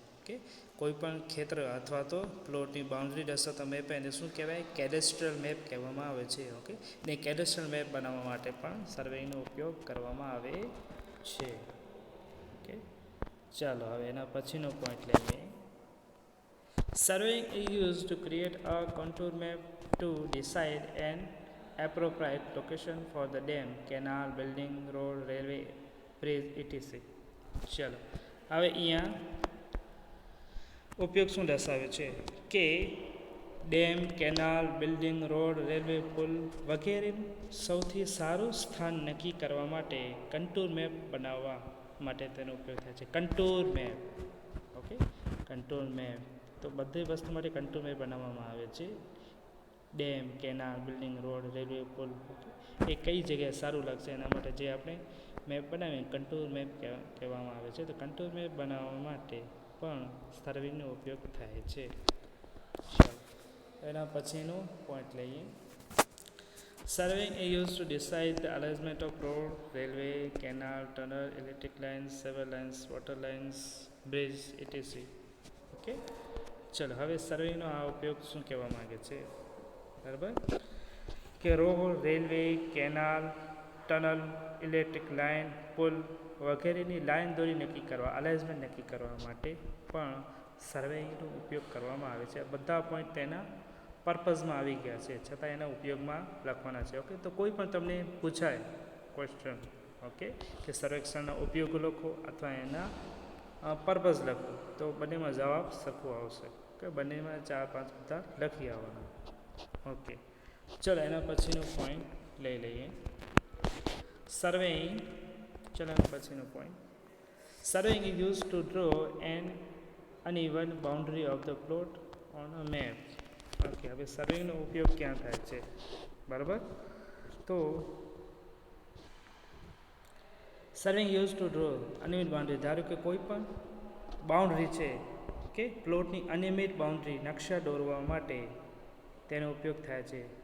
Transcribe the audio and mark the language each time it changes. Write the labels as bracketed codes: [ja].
[gu] Okay, કોઈ પણ ખેતર અથવા તો પ્લોટની બાઉન્ડ્રી દર્શાવતા મેપ એને શું કહેવાય કેડેસ્ટ્રલ મેપ કહેવામાં આવે છે. ઓકે, ને કેડેસ્ટ્રલ મેપ બનાવવા માટે પણ સર્વેનો ઉપયોગ કરવામાં આવે છે. ચાલો હવે એના પછીનો પોઈન્ટ લઈએ. [en] Surveying is used to create a contour map to decide an appropriate location for the dam, canal, building, road, railway, bridge, etc. [gu] ચાલો હવે અહીંયા ઉપયોગ શું દર્શાવે છે કે dam, canal, building, road, railway, પુલ વગેરેનું સૌથી સારું સ્થાન નક્કી કરવા માટે કન્ટુર મેપ બનાવવા માટે તેનો ઉપયોગ થાય છે. Contour map, okay, contour map. તો બધી વસ્તુ માટે કન્ટુર મેપ બનાવવામાં આવે છે. Dam, canal, building, road, railway, પુલ, એ કઈ જગ્યાએ સારું લાગશે એના માટે જે આપણે મેપ બનાવીએ કન્ટુર મેપ કહેવામાં આવે છે. તો કન્ટુર મેપ બનાવવા માટે પણ સર્વેનો ઉપયોગ થાય છે. ચાલો એના પછીનો પોઈન્ટ લઈએ. [en] Surveying is used to decide the alignment of road, railway, canal, tunnel, electric lines, sewer lines, water lines, bridge, etc. [gu] Okay, ચલો હવે સર્વેનો આ ઉપયોગ શું કહેવા માંગે છે, બરાબર, કે road, railway, canal, tunnel, electric line, પુલ વગેરેની લાઇન દોરી નક્કી કરવા, અલાઇન્મેન્ટ નક્કી કરવા માટે પણ સર્વેનો ઉપયોગ કરવામાં આવે છે. બધા પોઈન્ટ તેના પર્પઝમાં આવી ગયા છે, છતાં એના ઉપયોગમાં લખવાના છે. ઓકે, તો કોઈ પણ તમને પૂછાય ક્વેશ્ચન, ઓકે, કે સર્વેક્ષણના ઉપયોગ લખો અથવા એના પર્પઝ લખો, તો બંનેમાં જવાબ સરખું આવશે. ઓકે, બંનેમાં 4-5 બધા લખી આવવાના. ઓકે, ચલો એના પછીનો પોઈન્ટ લઈ લઈએ. સર્વેઇંગ, ચલો એના પછીનો point. [en] Surveying is use to draw an uneven boundary of the plot on a map. [gu] Okay, હવે સર્વેનો ઉપયોગ ક્યાં થાય છે, બરાબર, તો [en] surveying use to draw [gu] અનિયમિત બાઉન્ડ્રી, ધારો કે કોઈ પણ બાઉન્ડ્રી છે કે પ્લોટની અનિયમિત બાઉન્ડ્રી નકશા દોરવા માટે તેનો ઉપયોગ થાય છે.